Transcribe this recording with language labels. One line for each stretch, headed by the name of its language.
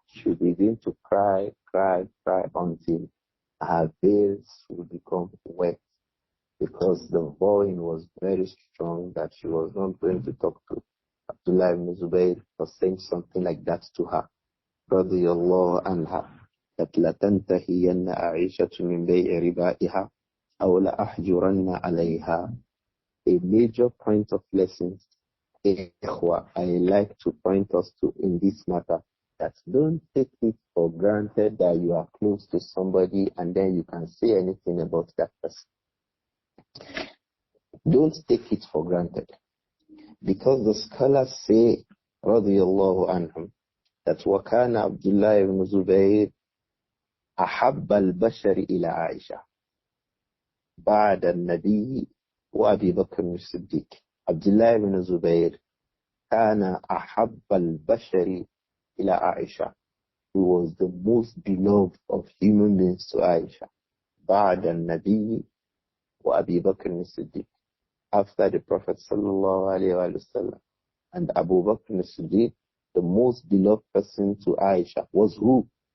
English: She will begin to cry until her veils will become wet, because the vowing was very strong that she was not going to talk to Abdullah ibn Zubair for saying something like that to her.
Arabic: رضي الله عنها. that لتنتهين عائشة من بيع ربائها أو لأحجرن عليها.
English: A major point of lessons, Ikhwa, I like to point us to in this matter, that don't take it for granted that you are close to somebody and then you can say anything about that person. Don't take it for granted. Because the scholars say, radiyallahu anhum, that
Arabic: وَكَانَ Abdullah ibn Zubair أَحَبَّ الْبَشَرِ إِلَى عَائِشَةَ بَعْدَ النَّبِيِّ وَأَبِي بَكْرٍ الصِّدِّيقِ. Abdullah ibn Zubair كَانَ أَحَبَّ الْبَشَرِ إِلَى عَائِشَةَ.
English: He was the most beloved of human beings to Aisha.
Arabic: بَعْدَ النَّبِيِّ وَأَبِي بَكْرٍ الصِّدِّيقِ.
English: After the Prophet sallallahu alayhi wa sallam and Abu Bakr as-Siddiq, the most beloved person to Aisha was who?